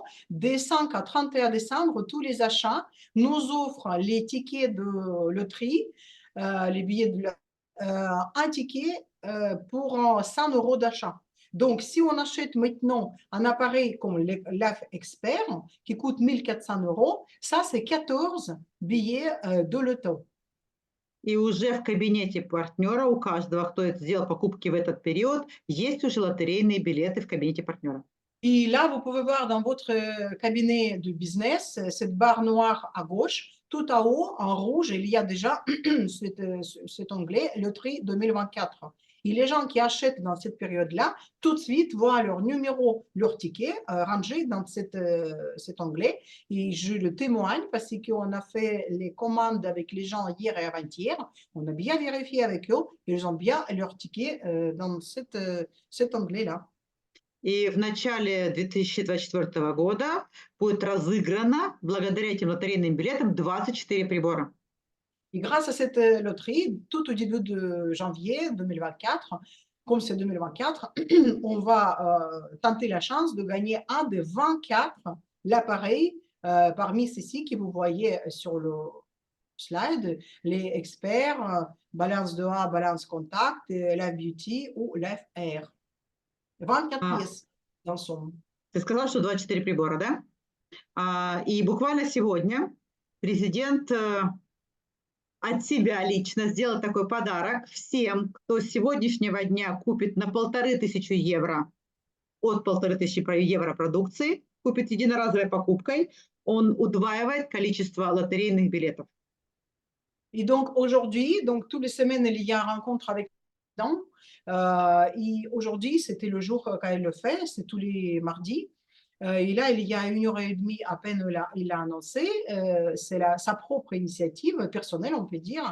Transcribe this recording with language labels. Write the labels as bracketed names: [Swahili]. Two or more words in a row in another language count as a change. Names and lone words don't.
[French] Des 5 à 31 décembre, tous les achats nous offrent les tickets de loterie, les billets de un ticket pour 100 € d'achat. Donc, si on achète maintenant un appareil comme l'AF Expert qui coûte 1 400 €, ça, c'est 14 billets de loto. [Russian] И уже в кабинете партнера у каждого, кто сделал покупки в этот период, есть уже лотерейные билеты в кабинете партнера. [French] Et là, vous pouvez voir dans votre cabinet de business, cette barre noire à gauche, tout en haut, en rouge, il y a déjà cet onglet, loterie 2024. Et les gens qui achètent dans cette période-là, tout de suite voient leur numéro, leur ticket rangé dans cet onglet. Et je le témoigne parce qu'on a fait les commandes avec les gens hier et avant-hier. On a bien vérifié avec eux. Ils ont bien leur ticket dans cet onglet-là. [Russian] И в начале 2024 года будет разыграно, благодаря этим лотерейным билетам, 24 прибора. [French] Et grâce à cette loterie, tout au début de janvier 2024, comme c'est 2024, on va tenter la chance de gagner un des 24 l'appareil parmi ceux-ci que vous voyez sur le slide, les experts, balance 2A, balance contact, Live Beauty ou Live Air. 24 pièces dans son. [Russian] Ты сказала, что 24 прибора, да? И буквально сегодня президент от себя лично сделал такой подарок всем, кто с сегодняшнего дня купит на 1500 евро, от 1500 евро продукции, купит единоразовой покупкой, он удваивает количество лотерейных билетов. [French] Et donc aujourd'hui, donc toutes les semaines, il y a une rencontre avec les gens. Et aujourd'hui, c'était le jour qu'elle le fait, c'est tous les mardis. Et là, il y a 1h30 à peine, il a annoncé, c'est sa propre initiative personnelle, on peut dire.